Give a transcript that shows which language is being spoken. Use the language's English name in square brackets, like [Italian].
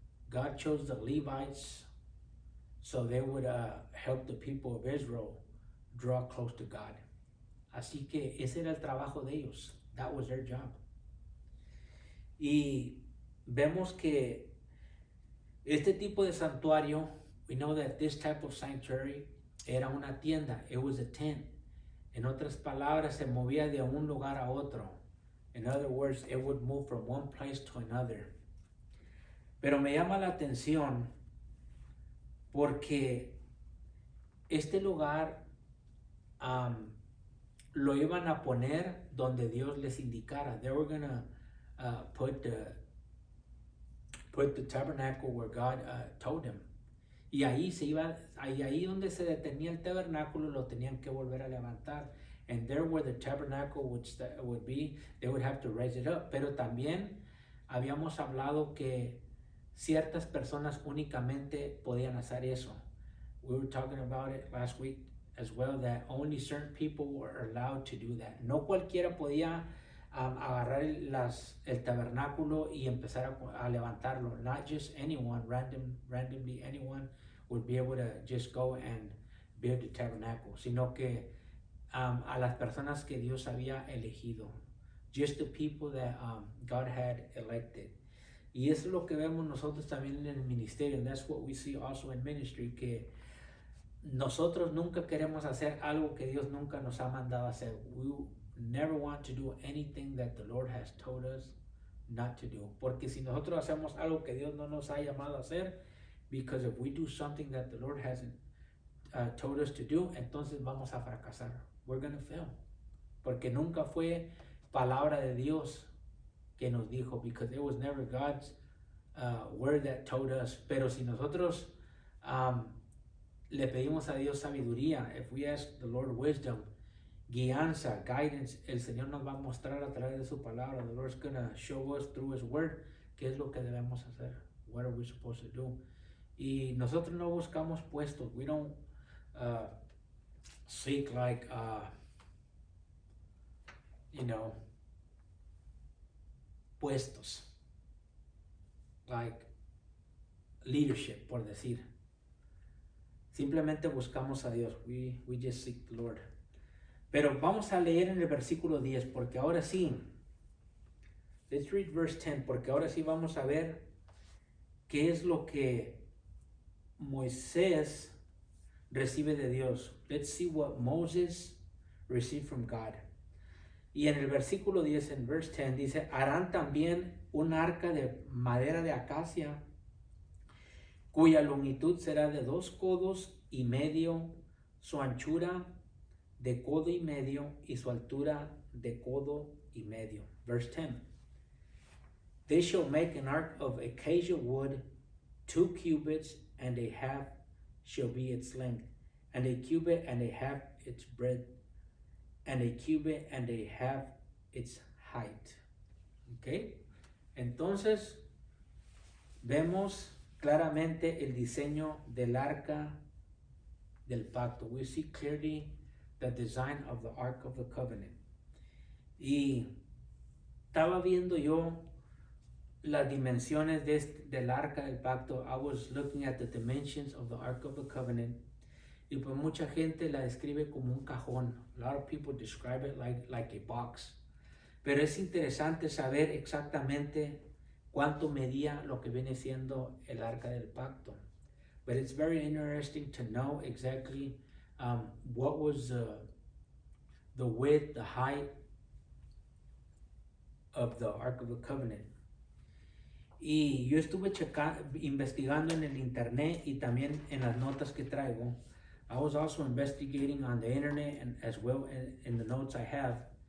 [English] God chose the Levites so they would help the people of Israel draw close to God. [Spanish] Así que ese era el trabajo de ellos. [English] That was their job. [Spanish] Y vemos que este tipo de santuario, [English] we know that this type of sanctuary [Spanish] era una tienda. [English] It was a tent. [Spanish] En otras palabras, se movía de un lugar a otro. [English] In other words, it would move from one place to another. [Spanish] Pero me llama la atención porque este lugar lo iban a poner donde Dios les indicara. [English] They were going to put the tabernacle where God told them. [Spanish] Y ahí ahí donde se detenía el tabernáculo lo tenían que volver a levantar. [English] And there where the tabernacle would be, they would have to raise it up. [Spanish] Pero también habíamos hablado que ciertas personas únicamente podían hacer eso. [English] We were talking about it last week as well, that only certain people were allowed to do that. [Spanish] No cualquiera podía agarrar el tabernáculo y empezar a levantarlo. [English] Not just anyone, randomly anyone would be able to just go and build the tabernacle, [Spanish] sino que a las personas que Dios había elegido. [English] Just the people that God had elected. [Spanish] Y eso es lo que vemos nosotros también en el ministerio. [English] And that's what we see also in ministry, [Spanish] que nosotros nunca queremos hacer algo que Dios nunca nos ha mandado a hacer. [English] We never want to do anything that the Lord has told us not to do. [Spanish] Porque si nosotros hacemos algo que Dios no nos ha llamado a hacer, [English] because if we do something that the Lord hasn't told us to do, [Spanish] entonces vamos a fracasar. [English] We're going to fail. [Spanish] Porque nunca fue palabra de Dios que nos dijo, [English] because it was never God's word that told us. [Spanish] Pero si nosotros le pedimos a Dios sabiduría, [English] if we ask the Lord wisdom, [Spanish] guianza, guidance, el Señor nos va a mostrar a través de su palabra. [English] The Lord's going to show us through His word [Spanish] qué es lo que debemos hacer. [English] What are we supposed to do? [Spanish] Y nosotros no buscamos puestos. [English] We don't seek like, puestos. Like leadership, [Spanish] por decir. Simplemente buscamos a Dios. [English] We just seek the Lord. [Spanish] Pero vamos a leer en el versículo 10, porque ahora sí, [English] let's read verse 10, [Spanish] porque ahora sí vamos a ver qué es lo que Moisés recibe de Dios. [English] Let's see what Moses received from God. [Spanish] Y en el versículo 10, en verse 10, dice, harán también un arca de madera de acacia, cuya longitud será de 2 codos y medio, su anchura de codo y medio y su altura de codo y medio. [English] Verse 10. They shall make an ark of acacia wood, 2 cubits and a half shall be its length, and a cubit and a half its breadth, and a cubit and a half its height. Okay? [Spanish] Entonces, vemos claramente el diseño del arca del pacto. [English] We see clearly the design of the Ark of the Covenant. [Spanish] Y estaba viendo yo las dimensiones del arca del pacto. [English] I was looking at the dimensions of the Ark of the Covenant. [Spanish] Y pues mucha gente la describe como un cajón. [English] A lot of people describe it like a box. [Spanish] Pero es interesante saber exactamente cuánto medía lo que viene siendo el arca del pacto. [English] But it's very interesting to know exactly what was the width, the height, of the Ark of the Covenant. [Spanish] Y yo estuve investigando en el internet y también en las notas que traigo. [English] I was also investigating on the internet and as well in the notes I have.